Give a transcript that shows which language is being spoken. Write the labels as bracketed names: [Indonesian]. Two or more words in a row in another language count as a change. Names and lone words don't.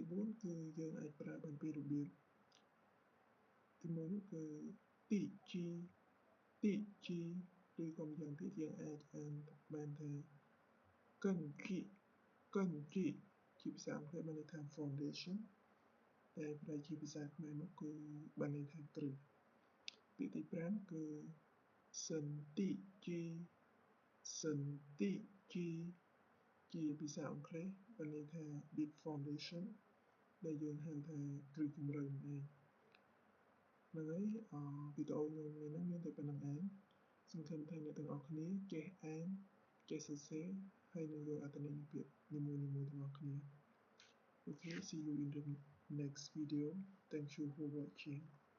[Khmer] 4 គឺយើងអាចប្រើបានពីរបៀបទី1នោះគឺទីជីឬក៏ម្យ៉ាងទៀតយើងអាចអានបានថាកិនជីជាភាសាអង់គ្លេសមានន័យថា foundation តែប្រែជាភាសាខ្មែរនោះគឺបានន័យថាគ្រឹះពាក្យទី5គឺសន្តិ ជីជាភាសាអង់គ្លេសបានន័យថា [English] deep foundation [Khmer] ដែលយើងហៅថាគ្រឹះជម្រៅនេះហ្នឹងហើយវីដេអូខ្ញុំនេះមានតែប៉ុណ្្នឹងឯងសង្ឃឹមថាអ្នកទាំងអស់គ្នាចេះអានចេះសរសេរហើយនឹងយកអត្ថន័យពាក្យនីមួយៗទាំងអស់គ្នា [English] Okay, see you in the next video. Thank you for watching.